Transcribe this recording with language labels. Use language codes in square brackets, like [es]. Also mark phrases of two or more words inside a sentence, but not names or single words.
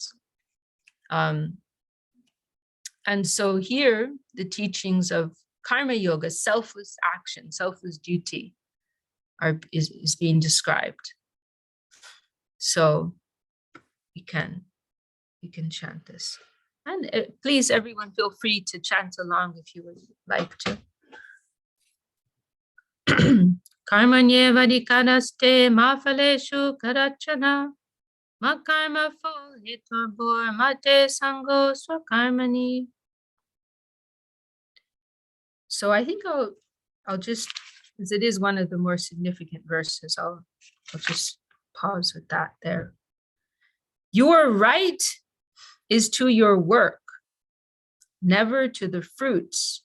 [en] And so here, the teachings of karma yoga, selfless action, selfless duty, is being described. So we can chant this. And please, everyone, feel free to chant along if you would like to. [sa] कर्मण्ये वाधिकारस्ते मा फलेषु कदाचन मा कर्म फल हेतुर्भूर् मा ते सङ्गो ऽस्त्वकर्मणि. [en] So I think I'll just, as it is one of the more significant verses, I'll just pause with that there. Your right is to your work, never to the fruits.